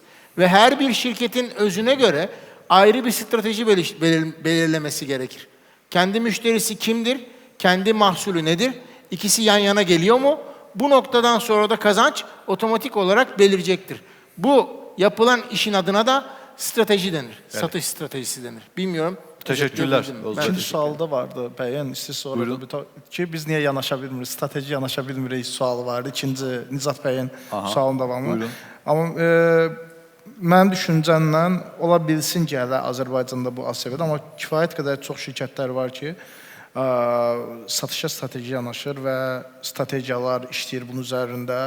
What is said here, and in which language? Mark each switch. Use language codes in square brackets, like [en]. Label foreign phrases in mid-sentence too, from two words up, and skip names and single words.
[tr] Ve her bir şirketin özüne göre ayrı bir strateji belirlemesi gerekir. Kendi müşterisi kimdir? Kendi mahsulü nedir? İkisi yan yana geliyor mu? Bu noktadan sonra da kazanç otomatik olarak belirecektir. Bu yapılan işin adına da strateji denir. Evet. Satış stratejisi denir. Bilmiyorum. Teşekkürler. [az] İkinci sualda vardı bəyan, siz sonra ki biz niyə yanaşa bilmirik, strateji yanaşa bilmirik sualı vardı. İkinci Nizat bəyin sualın davamı. Buyurun. Amma mənim düşüncəmlə ola bilsin ki, hələ Azərbaycanda bu az səviyyədə, amma kifayət qədər çox şirkətlər var ki, satışa strateji yanaşır və strategiyalar işləyir bunun üzərində.